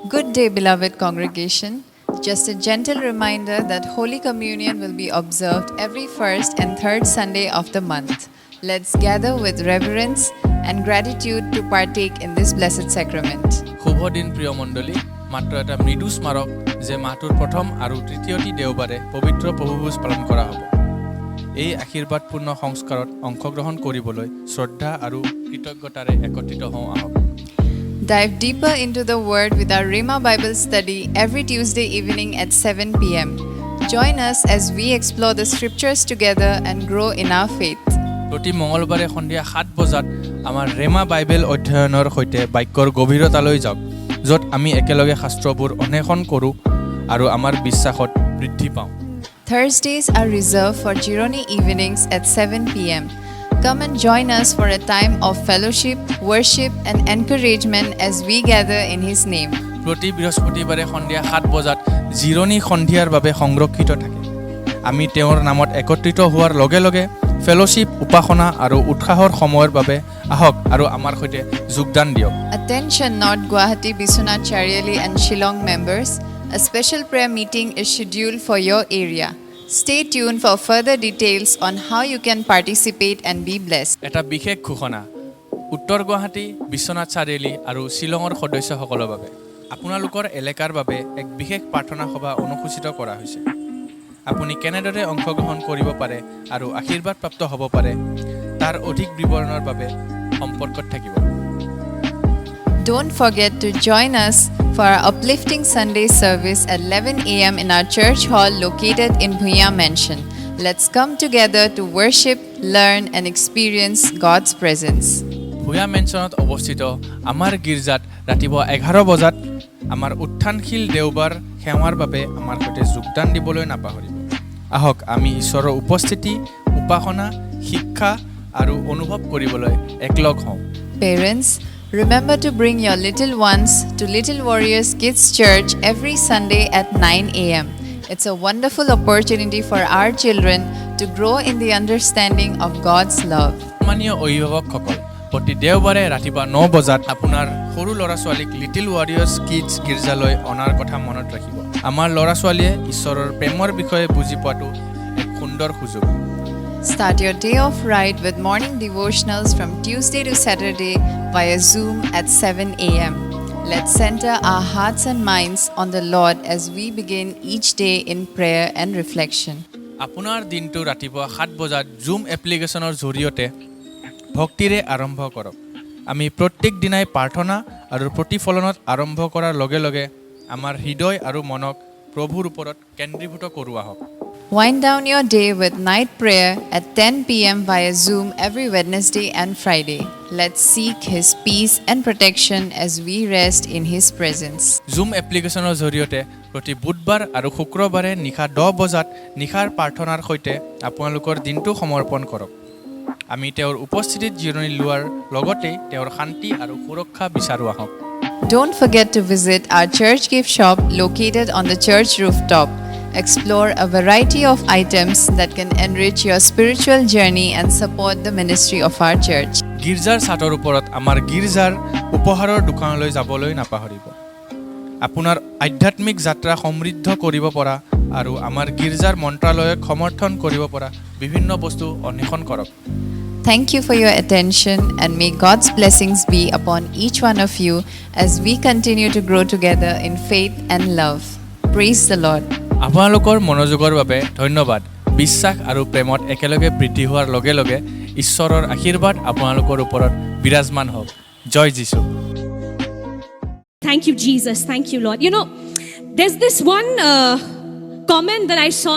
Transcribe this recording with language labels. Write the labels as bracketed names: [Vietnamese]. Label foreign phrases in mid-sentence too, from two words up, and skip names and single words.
[English] Good day, beloved congregation. Just a gentle reminder that Holy Communion will be observed every first and third Sunday of the month. Let's gather with reverence and gratitude to partake in this blessed sacrament. [Assamese] শুভ দিন প্ৰিয় মণ্ডলী মাত্ৰ এটা মৃদু স্মাৰক যে মাহটোৰ প্ৰথম আৰু তৃতীয়টি দেওবাৰে পবিত্ৰ প্ৰভুভোজ পালন কৰা হ'ব এই আশীৰ্বাদপূৰ্ণ সংস্কাৰত অংশগ্ৰহণ কৰিবলৈ শ্ৰদ্ধা আৰু কৃতজ্ঞতাৰে একত্ৰিত হওঁ আহক [English] Dive deeper into the Word with our Rhema Bible study every Tuesday evening at 7 p.m. Join us as we explore the scriptures together and grow in our faith. [Assamese] প্ৰতি মঙলবাৰে সন্ধিয়া 7 বজাত আমাৰ ৰেমা বাইবেল অধ্যয়নৰ সৈতে বাক্যৰ গভীৰতালৈ যাওক য'ত আমি একেলগে শাস্ত্ৰবোৰ অন্বেষণ কৰোঁ আৰু আমাৰ বিশ্বাসত বৃদ্ধি পাওঁ [English] Thursdays are reserved for Gironi evenings at 7 p.m. Come and join us for a time of fellowship, worship and encouragement as we gather in His name. [Assamese] প্ৰতি বৃহস্পতিবাৰে সন্ধিয়া 7 বজাত জিৰণি সন্ধিয়াৰ বাবে সংৰক্ষিত থাকে আমি তেওঁৰ নামত একত্ৰিত হোৱাৰ লগে লগে ফেলোশ্বিপ উপাসনা আৰু উৎসাহৰ সময়ৰ বাবে আহক আৰু আমাৰ সৈতে যোগদান দিয়ক [English] Attention North Guwahati Biswanath Chariali and Shillong members, a special prayer meeting is scheduled for your area. Stay tuned for further details on how you can participate and be blessed. [Assamese] এটা বিশেষ ঘোষণা উত্তৰ গুৱাহাটী বিশ্বনাথ চাৰিআলি আৰু শ্বিলঙৰ সদস্যসকলৰ বাবে আপোনালোকৰ এলেকাৰ বাবে এক বিশেষ প্ৰাৰ্থনা সভা অনুসূচিত কৰা হৈছে আপুনি কেনেদৰে অংশগ্ৰহণ কৰিব পাৰে আৰু আশীৰ্বাদপ্ৰাপ্ত হ'ব পাৰে তাৰ অধিক বিৱৰণৰ বাবে সম্পৰ্কত থাকিব [English] Don't forget to join us for our uplifting Sunday service at 11 a.m. in our church hall located in Bhuya Mansion. Let's come together to worship, learn and experience God's presence. [Assamese] ভূয়া মেনশ্যনত অৱস্থিত আমাৰ গীৰ্জাত ৰাতিপুৱা 11 বজাত আমাৰ উত্থানশীল দেওবাৰ সেৱাৰ বাবে আমাৰ সৈতে যোগদান দিবলৈ নাপাহৰিব আহক আমি ঈশ্বৰৰ উপস্থিতি উপাসনা শিক্ষা আৰু অনুভৱ কৰিবলৈ একলগ হওঁ [English] Parents, remember to bring your little ones to Little Warriors Kids Church every Sunday at 9 a.m. It's a wonderful opportunity for our children to grow in the understanding of God's love. [Assamese] মাননীয় অভিভাৱকসকল প্ৰতি দেওবাৰে ৰাতিপুৱা 9 বজাত আপোনাৰ সৰু ল'ৰা-ছোৱালীক লিটিল ৱাৰিয়ৰ্ছ কিডছ গীৰ্জালৈ অনাৰ কথা মনত ৰাখিব আমাৰ ল'ৰা-ছোৱালীয়ে ঈশ্বৰৰ প্ৰেমৰ বিষয়ে বুজি পোৱাটো এক সুন্দৰ সুযোগ [English] Start your day off right with morning devotionals from Tuesday to Saturday via Zoom at 7 a.m. Let's center our hearts and minds on the Lord as we begin each day in prayer and reflection. [Assamese] আপোনাৰ দিনটো ৰাতিপুৱা 7 বজাত জুম এপ্লিকেশ্যনৰ জৰিয়তে ভক্তিৰে আৰম্ভ কৰক আমি প্ৰত্যেক দিনাই প্ৰাৰ্থনা আৰু প্ৰতিফলনত আৰম্ভ কৰাৰ লগে লগে আমাৰ হৃদয় আৰু মনক প্ৰভুৰ ওপৰত কেন্দ্ৰীভূত কৰোঁ আহক [English] Wind down your day with night prayer at 10 p.m. via Zoom every Wednesday and Friday. Let's seek His peace and protection as we rest in His presence. [Assamese] জুম এপ্লিকেশ্যনৰ জৰিয়তে প্ৰতি বুধবাৰ আৰু শুক্ৰবাৰে নিশা 10 বজাত নিশাৰ প্ৰাৰ্থনাৰ সৈতে আপোনালোকৰ দিনটো সমৰ্পণ কৰক আমি তেওঁৰ উপস্থিতিত জিৰণি লোৱাৰ লগতে তেওঁৰ শান্তি আৰু সুৰক্ষা বিচাৰো আহক [English] Don't forget to visit our church gift shop located on the church rooftop. Explore a variety of items that can enrich your spiritual journey and support the ministry of our church. [Assamese] গীৰ্জাৰ ছাদৰ ওপৰত আমাৰ গীৰ্জাৰ উপহাৰৰ দোকানলৈ যাবলৈ নাপাহৰিব আপোনাৰ আধ্যাত্মিক যাত্ৰা সমৃদ্ধ কৰিব পৰা আৰু আমাৰ গীৰ্জাৰ মন্ত্ৰালয়ক সমৰ্থন কৰিব পৰা বিভিন্ন বস্তু অন্বেষণ কৰক [English] Thank you for your attention and may God's blessings be upon each one of you as we continue to grow together in faith and love. Praise the Lord. [Assamese] আপোনালোকৰ মনোযোগৰ বাবে ধন্যবাদ বিশ্বাস আৰু প্ৰেমত একেলগে বৃদ্ধি হোৱাৰ লগে লগে ঈশ্বৰৰ আশীৰ্বাদ আপোনালোকৰ ওপৰত বিৰাজমান হওক জয় যীশু [English] Thank you, Jesus. Thank you, Lord. You know, there's this one comment that I saw.